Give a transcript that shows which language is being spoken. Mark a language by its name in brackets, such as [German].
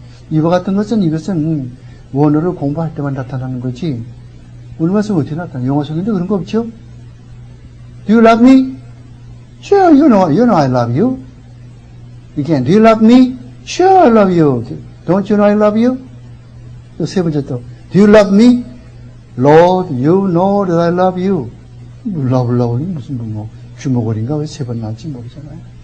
[Korean] 이와 같은 것은 이것은 원어를 공부할 때만 나타나는 거지 오늘 말씀 어떻게 나타나? 영어 성경도 그런 거 없죠? [English] Do you love me? Sure, you know I love you. Again, do you love me? Sure, I love you. Don't you know I love you? [Korean] 또 세 번째 또, [English] do you love me? Lord, you know that I love you. [Korean] love는 무슨 주먹거리인가 왜 세 번 나올지 모르잖아요.